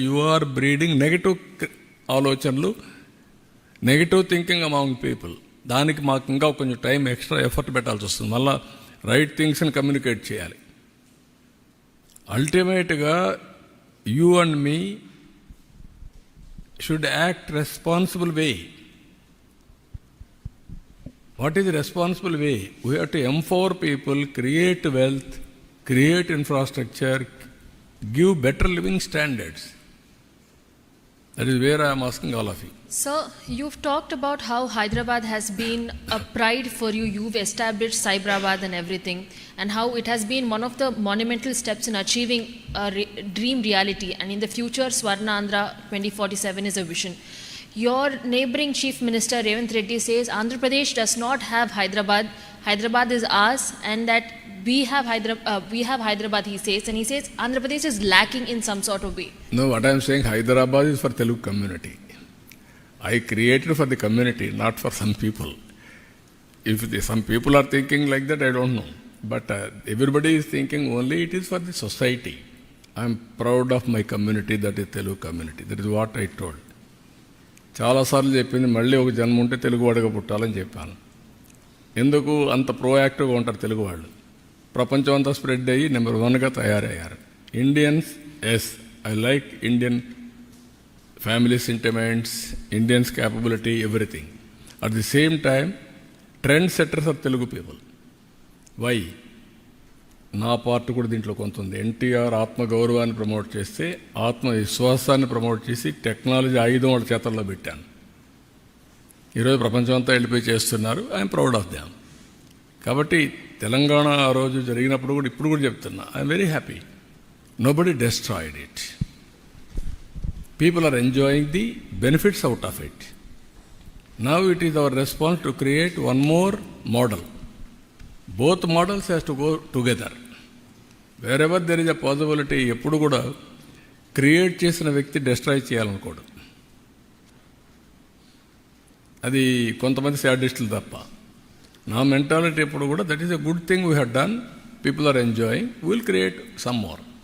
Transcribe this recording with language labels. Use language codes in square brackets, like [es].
[en] You are breeding negative ఆలోచనలు, negative thinking among people. [te] దానికి మాకు ఇంకా కొంచెం టైం ఎక్స్ట్రా ఎఫర్ట్ పెట్టాల్సి వస్తుంది. మళ్ళీ రైట్ థింగ్స్ని కమ్యూనికేట్ చేయాలి. [en] అల్టిమేట్గా you and me should act responsible way. What is the responsible way? We have to empower people, create wealth, create infrastructure, give better living standards. That is where I am asking all of you. Sir, you've talked about how Hyderabad has been a pride for you. You've established Cyberabad and everything, and how it has been one of the monumental steps in achieving a dream reality. And in the future, Swarnandhra 2047 is a vision. Your neighboring Chief Minister Revanth Reddy says Andhra Pradesh does not have Hyderabad. Hyderabad is ours, and that we have Hyderabad, he says, and he says Andhra Pradesh is lacking in some sort of way. No, what I am saying, Hyderabad is for Telugu community. I created for the community, not for some people. If some people are thinking like that, I don't know. But everybody is thinking only it is for the society. I am proud of my community, that is Telugu community. That is what I told. [te] చాలాసార్లు చెప్పింది, మళ్ళీ ఒక జన్మ ఉంటే తెలుగువాడిగా పుట్టాలని చెప్పాను. ఎందుకు అంత ప్రోయాక్టివ్గా ఉంటారు తెలుగు వాళ్ళు? ప్రపంచం అంతా స్ప్రెడ్ అయ్యి నెంబర్ 1గా తయారయ్యారు. [en] Indians, yes, I like Indian family sentiments, Indians capability, everything. At the same time trend setters are Telugu people. Why? [te] నా పార్ట్ కూడా దీంట్లో కొంత ఉంది. ఎన్టీఆర్ ఆత్మగౌరవాన్ని ప్రమోట్ చేస్తే ఆత్మవిశ్వాసాన్ని ప్రమోట్ చేసి టెక్నాలజీ ఆయుధం వాళ్ళ చేతల్లో పెట్టాను. ఈరోజు ప్రపంచం అంతా వెళ్ళిపోయి చేస్తున్నారు. [en] I'm proud of them. [te] కాబట్టి తెలంగాణ ఆ రోజు జరిగినప్పుడు కూడా ఇప్పుడు కూడా చెప్తున్నా, [en] I'm very happy. Nobody destroyed it. People are enjoying the benefits out of it. Now it is our response to create one more model. Both models has to go together. Wherever there is a possibility, [te] ఎప్పుడు కూడా create చేసిన వ్యక్తి destroy చేయాలనుకోడు. అది కొంతమంది శాడిస్టులు తప్ప. నా mentality ఎప్పుడు కూడా [en] That is a good thing we have done, people are enjoying, will create some more.